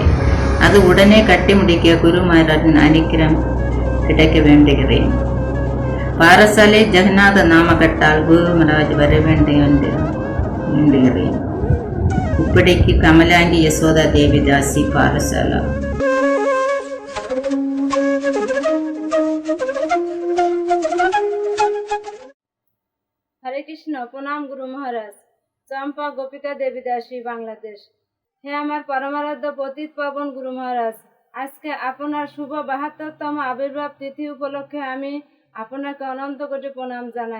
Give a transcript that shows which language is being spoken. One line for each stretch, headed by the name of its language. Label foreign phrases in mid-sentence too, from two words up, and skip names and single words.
Tamil: அது உடனே கட்டி முடிக்க குரு மகாராஜின் அனுக்கிரம் கிடைக்க வேண்டுகிறேன். பாரசாலை ஜெகநாத நாமகட்டால் குரு மகாராஜ் வர வேண்டும் என்று வேண்டுகிறேன். இப்படிக்கு கமலாங்கி யசோதா தேவிதாசி பாரசாலா.
Bangla: হরে কৃষ্ণ। প্রণাম গুরু মহারাজ। চম্পা গোপিকা দেবী দাসী, বাংলাদেশ। হে আমার পরমারাধ্য পতিত পাবন গুরু মহারাজ, আজকে আপনার শুভ 72তম আবির্ভাব তিথি উপলক্ষে আমি আপনাকে অনন্ত কোটি প্রণাম জানাই।